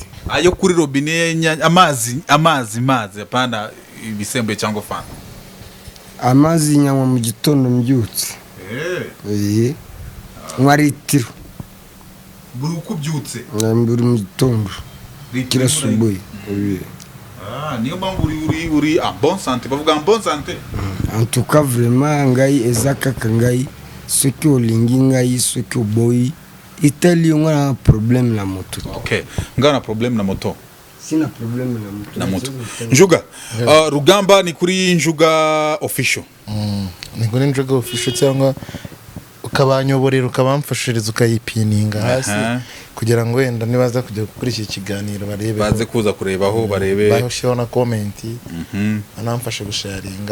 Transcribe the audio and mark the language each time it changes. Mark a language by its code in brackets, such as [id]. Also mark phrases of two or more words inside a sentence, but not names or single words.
[rw] ayo kuri robine amazi apana ibisembuye cyangwa fanta amazi nyanywa mu gitondo mbyutse nywa litiro buri uko ubyutse buri mu gitondo kirasubuye niyo mpamvu uri [fr] bon santé [rw] bavuga [fr] bon santé en tout cas vraiment [ln] ngai ezakaka ngai soki olingi ngai soki oboyi itali ngo na problème na moto okay ngana problème na moto sina problème na moto [rw] Njuga Rugamba ni kuri Njuga official ni kuri Njuga official cyangwa ukabanyoborera ukabamfashiriza ukayipininga hasi kugira ngo wenda nibaza kujya gukora iki kiganiro barebe baze kuza kurebaho barebe bashyiraho na comment anamfashe gusharinga